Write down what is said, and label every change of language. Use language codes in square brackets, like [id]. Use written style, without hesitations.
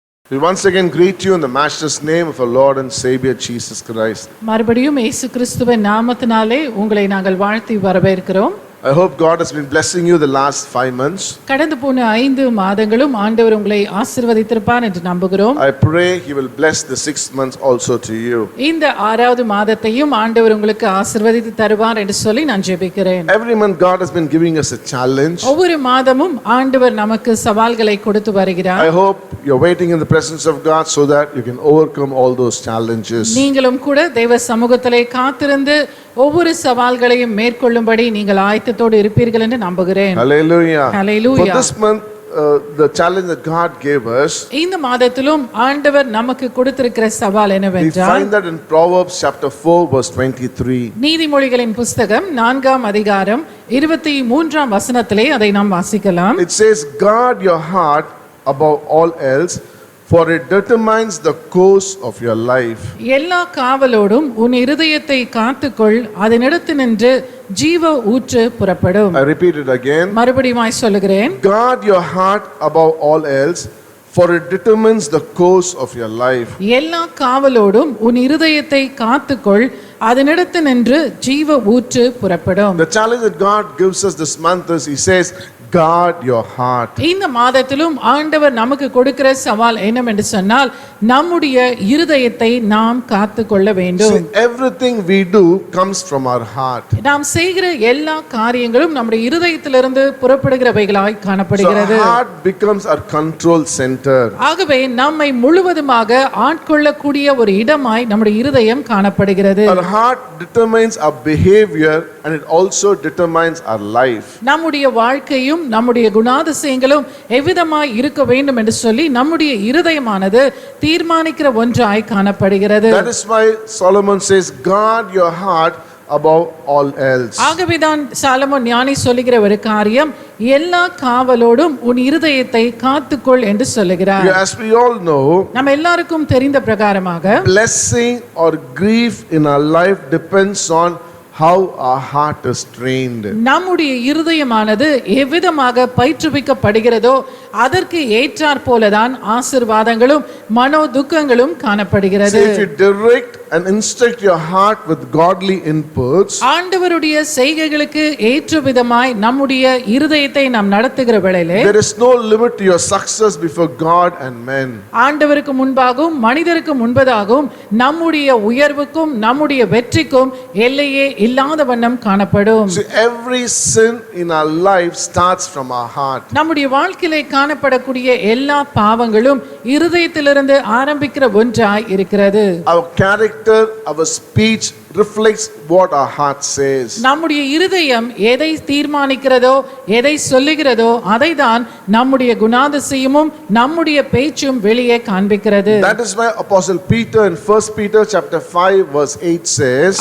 [en] We once again greet you in the matchless name of our Lord and Savior Jesus Christ. [ta] மறுபடியும் இயேசு கிறிஸ்துவின் நாமத்தினாலே உங்களை நாங்கள் வாழ்த்தி வரவேற்கிறோம். [en] I hope God has been blessing you the last 5 months. [ta] கடந்து போன 5 மாதங்களும் ஆண்டவர் உங்களை ஆசீர்வதித்திருப்பார் என்று நம்புகிறோம். [en] I pray He will bless the 6th month also to you. [ta] இந்த 6வது மாதத்தையும் ஆண்டவர் உங்களுக்கு ஆசீர்வதித்து தருவார் என்று சொல்லி நான் ஜெபிக்கிறேன். [en] Every month God has been giving us a challenge. [ta] ஒவ்வொரு மாதமும் ஆண்டவர் நமக்கு சவால்களை கொடுத்து வருகிறார். [en] I hope you're waiting in the presence of God so that you can overcome all those challenges. [ta] நீங்களும் கூட தேவ சமூகத்திலே காத்திருந்து ஒவ்வொரு சவால்களையும் மேற்கொள்ளும்படி நீங்கள் ஆயத்தத்தோடு இருப்பீர்கள் என்று நம்புகிறேன். Hallelujah. Hallelujah. [en] For this month the challenge that God gave us, [ta] இந்த மாதத்திலும் ஆண்டவர் நமக்கு கொடுத்திருக்கிற சவால் [en] we [ta] என்னவென்றால், [en] find that in Proverbs chapter 4 verse 23. [ta] நீதிமொழிகளின் புஸ்தகம் 4ஆம் அதிகாரம் 23ஆம் வசனத்திலே அதை நாம் வாசிக்கலாம். [en] It says, guard your heart above all else, for it determines the course of your life. [ta] எல்லா காவலோடும் உன் இருதயத்தை காத்துக்கொள், அதனிடத்தினின்று ஜீவ ஊற்று புறப்படும். [en] I repeat it again. [ta] மறுபடியும் சொல்லுகிறேன், [en] Guard your heart above all else, for it determines the course of your life. [ta] எல்லா காவலோடும் உன் இருதயத்தை காத்துக்கொள், அதனிடத்து நின்று ஜீவ ஊற்று புறப்படும். [en] The challenge that God gives us this month is He says, guard your heart. [ta] இந்த மாதத்திலும் ஆண்டவர் நமக்கு கொடுக்கிற சவால் என்னவென்று சொன்னால் நம்முடைய இருதயத்தை நாம் காத்து கொள்ள வேண்டும். [en] See, everything we do comes from our heart. [ta] நாம் செய்கிற எல்லா காரியங்களும் நம்முடைய இருதயத்திலிருந்து புறப்படுகிறவைகளாய் [en] So [ta] காணப்படுகிறது. [en] our heart becomes our control center. [ta] ஆகவே நம்மை முழுவதுமாக ஆட்கொள்ளக்கூடிய ஒரு இடமாய் நம்முடைய இருதயம் காணப்படுகிறது. [en] Our heart determines our behavior and it also determines our life. [ta] நம்முடைய வாழ்க்கையும் நம்முடைய குணாதிசயங்களும் எவ்விதமாய் இருக்க வேண்டும் என்று சொல்லி நம்முடைய இருதயமானது தீர்மானிக்கிற ஒன்றாய் காணப்படுகிறது. [en] That is why Solomon says, guard your heart above all else. [ta] ஆகவேதான் சாலமோன் ஞானி சொல்லுகிற ஒரு காரியம், எல்லா காவலோடும் உன் இருதயத்தை காத்துக்கொள் என்று சொல்லுகிறார். [en] As we all know, [ta] நம்ம எல்லாருக்கும் தெரிந்த பிரகாரமாக [en] blessing or grief in our life depends on how our heart is trained. [ta] நம்முடைய இருதயமானது எவ்விதமாக பயிற்றுவிக்கப்படுகிறதோ அதற்கு ஏற்றாற் போலதான் ஆசீர்வாதங்களும் மனோ துக்கங்களும் காணப்படுகிறது. [en] So if you direct and instruct your heart with godly inputs, [ta] ஆண்டவருடைய செய்கைகளுக்கு ஏற்ற விதமாய் நம்முடைய இருதயத்தை நாம் நடத்துகிற வேளையிலே [en] there is no limit to your success before God and men. [ta] ஆண்டவருக்கு முன்பாகவும் மனிதருக்கு முன்பதாகவும் நம்முடைய உயர்வுக்கும் நம்முடைய வெற்றிக்கும் எல்லையே இல்லாத வண்ணம் காணப்படும். [en] See, every sin in our life starts from our heart. [ta] நம்முடைய வாழ்க்கையிலே காணப்படக்கூடிய எல்லா பாவங்களும் இருதயத்திலிருந்து ஆரம்பிக்கிற ஒன்றாய் இருக்கிறது. [en] Our character, our speech reflects what our heart says. [ta] நம்முடைய இருதயம் எதை தீர்மானிக்கிறதோ எதை சொல்லுகிறதோ அதை தான் நம்முடைய குணாதிசயமும் நம்முடைய பேச்சும் வெளியே காண்பிக்கிறது. [en] That is why Apostle Peter in 1 Peter chapter 5 verse 8 says,